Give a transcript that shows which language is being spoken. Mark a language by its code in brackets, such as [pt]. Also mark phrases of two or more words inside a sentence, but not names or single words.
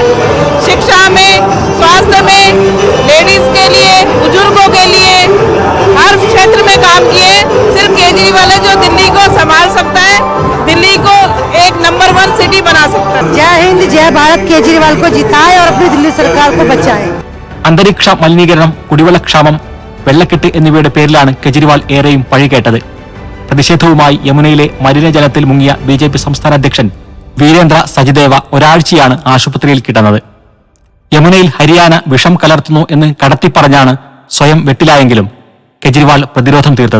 [hi] शिक्षा में, स्वास्थ्य में, लेडीज के लिए, बुजुर्गों के लिए, हर क्षेत्र में काम किए. सिर्फ केजरीवाल है जो दिल्ली को संभाल सकता है, दिल्ली को एक नंबर 1 सिटी बना सकता है. जय हिंद, जय भारत. केजरीवाल को जिताए और अपनी दिल्ली सरकार को बचाए. [ml] അന്തരീക്ഷ മലിനീകരണം, കുടിവെള്ളക്ഷാമം, വെള്ളക്കെട്ട് എന്നിവയുടെ പേരിലാണ് കെജ്രിവാൾ ഏറെയും പഴികേട്ടത്. പ്രതിഷേധവുമായി യമുനയിലെ മലിനജലത്തിൽ മുങ്ങിയ BJP സംസ്ഥാന അധ്യക്ഷൻ വീരേന്ദ്ര സച്ദേവ ഒരാഴ്ചയാണ് ആശുപത്രിയിൽ കിടന്നത്. യമുനയിൽ ഹരിയാന വിഷം കലർത്തുന്നു എന്ന് കടത്തിപ്പറഞ്ഞാണ് സ്വയം വെട്ടിലായെങ്കിലും കെജ്രിവാൾ പ്രതിരോധം തീർത്തത്.